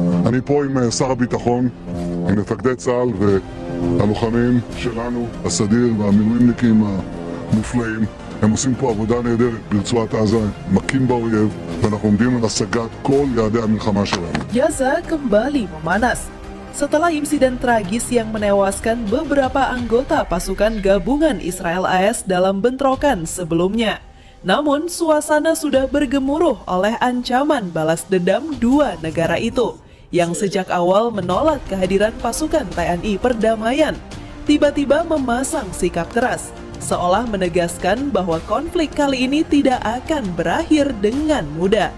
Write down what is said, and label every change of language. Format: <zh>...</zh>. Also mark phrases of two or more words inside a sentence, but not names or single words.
<he>אני פה עם שר הביטחון, עם מפקדי צה"ל והלוחמים שלנו, הסדיר והמילואימניקים המופלאים. הם עושים פה עבודה נהדרת ברצועת עזה, מכים באויב, ואנחנו עומדים על השגת כל יעדי המלחמה שלנו.</he> <id>Gaza kembali memanas setelah insiden tragis yang menewaskan beberapa anggota pasukan gabungan Israel AS dalam bentrokan sebelumnya. Namun, suasana sudah bergemuruh oleh ancaman balas dendam dua negara itu, yang sejak awal menolak kehadiran pasukan TNI perdamaian, tiba-tiba memasang sikap keras, seolah menegaskan bahwa konflik kali ini tidak akan berakhir dengan mudah.</id>